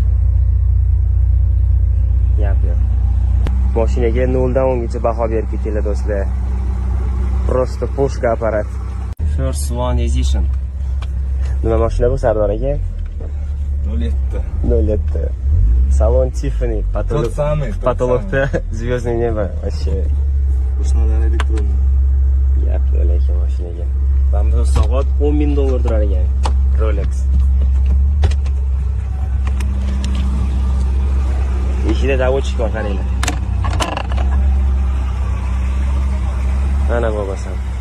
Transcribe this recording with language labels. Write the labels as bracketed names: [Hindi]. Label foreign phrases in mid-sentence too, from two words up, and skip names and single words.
[Uzbek] Gap yo'q. Mashinaga 0 dan 10 gacha baho berib ketinglar do'stlar. [Russian] Просто пушка аппарат. First One Edition. [Uzbek] Nima mashina bu Sardor aka? 07. 07. Salon Tiffany, [Russian] Тот самый. patologda звездное небо. Вообще. [Uzbek] Ушнаlar elektron. Gap yo'q ekan mashinaga. Mana bu soat $10,000 turar ekan. Rolex. Eshikda davochik bor, qaranglar. Mana bo'lmasam.